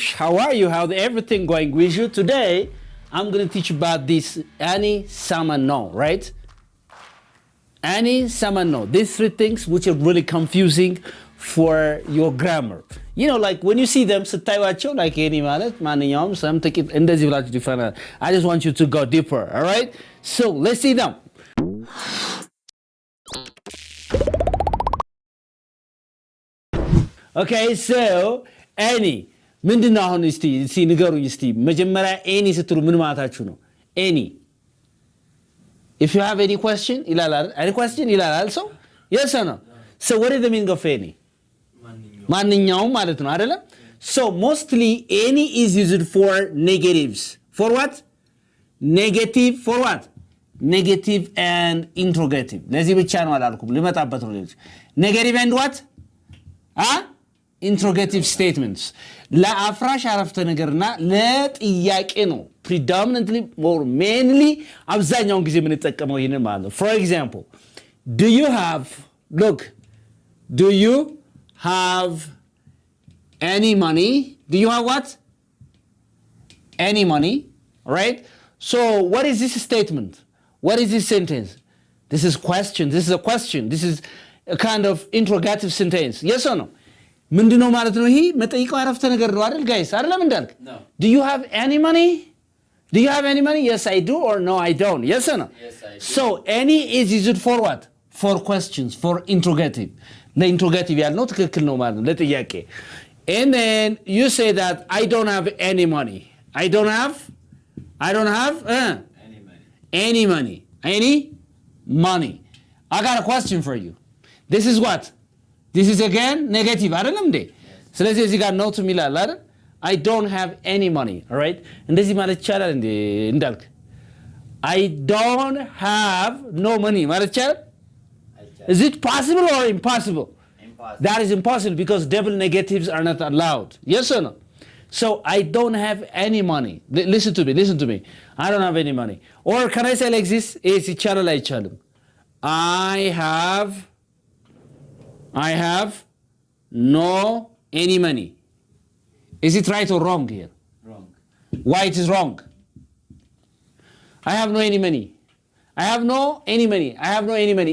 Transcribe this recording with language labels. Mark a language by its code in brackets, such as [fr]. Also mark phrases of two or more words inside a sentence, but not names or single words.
[en] How are you? How's everything going with you? Today, I'm going to teach about this any, some, and no, right? Any, some, and no. These three things which are really confusing for your grammar. You know, like when you see them, ስታዩዋቸው like any [am] ማለት ማንኛውም [en] some take it [am] እንደዚህ ብላችሁ [en] different. I just want you to go deeper, all right? So, let's see them. Okay, so any [am] ምንድነው አሁን እስቲ ንገሩኝ እስቲ መጀመሪያ any ስትሉ ምን ማለታችሁ ነው? [en] any if you have any question ይላል any question ይላል so yes or no? So what is the meaning of any? [am] ማንኛውም ማለት ነው አይደለም? [en] So mostly any is used for negatives. For what? Negative for what? Negative and interrogative. [am] ለዚህ ብቻ ነው አላልኩም ልመጣበት ነው ልጅ [en] negative and what? Interrogative statements. [am] ለአፍራሽ አረፍተ ነገርና ለጥያቄ ነው [en] predominantly or mainly [am] አብዛኛውን ጊዜ የምንጠቀመው ይሄንን ማለት ነው. [en] For example, do you have any money? Do you have what? Any money, right? So what is this statement? What is this sentence? This is question. This is a question. This is a kind of interrogative sentence. Yes or no? [am] ምንድነው ማለት ነው ይሄ መጠይቀው አረፍተ ነገር ነው አይደል guys አይደለም እንዳልክ [en] Do you have any money? Do you have any money? Yes I do or no I don't. Yes or no? Yes I do. So any is used for what? For questions, for interrogative. [am] ለኢንትሮጋቲቭ ያልነው ትክክል ነው ማለት ነው ለጥያቄ. [en] And then you say that I don't have any money. I don't have any money. I got a question for you. This is what? This is again negative [am] አይደለም እንዴ? ስለዚህ እዚህ ጋር not ሚላል አይደል? [en] I don't have any money, all right? [am] እንደዚህ ማለት ይቻላል እንዴ እንዳልክ? [en] I don't have no money [am] ማለት ይቻላል? [en] Is it possible or impossible? Impossible. That is impossible because double negatives are not allowed. Yes or no? So I don't have any money. Listen to me. I don't have any money. Or can I say like this? [am] Is ይቻላል አይቻልም? [en] I have no any money. Is it right or wrong here? Wrong. Why it is wrong? I have no any money. I have no any money.